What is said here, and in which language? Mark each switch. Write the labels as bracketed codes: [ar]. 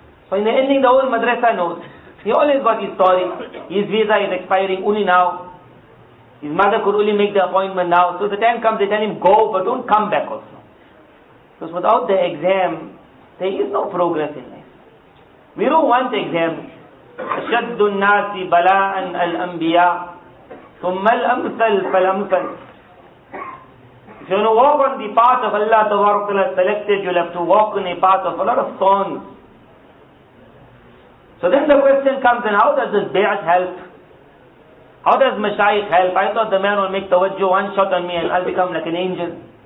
[en] So in the ending, the whole madrasa knows. He always got his story. His visa is expiring only now. His mother could only make the appointment now. So the time comes, they tell him, go, but don't come back also. Because without the exam, there is no progress in life. We don't want exams. [ar] أشد الناس بلاء الأنبياء ثم الأمثل فالأمثل. [en] If you want to walk on the path of Allah Ta'ala selected, you'll have to walk on a path of a lot of thorns. So then the question comes, and how does this bay'at help? How does mashayikh help? I thought the man will make tawajjuh, one shot on me and I'll become like an angel.